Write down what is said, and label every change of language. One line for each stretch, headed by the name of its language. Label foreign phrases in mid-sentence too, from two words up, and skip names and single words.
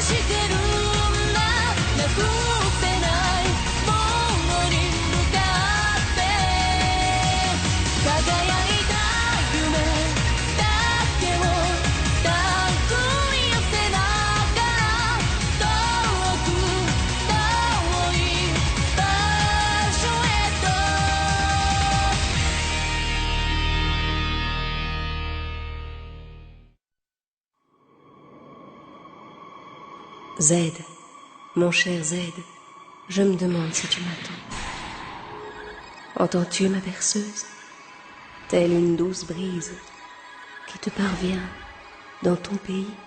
Japanese: してるんだなくせないものに向かって輝いた夢だけを手繰り寄せながら遠く遠い場所へと
French: Z, mon cher Z, je me demande si tu m'attends. Entends-tu ma berceuse, telle une douce brise qui te parvient dans ton pays?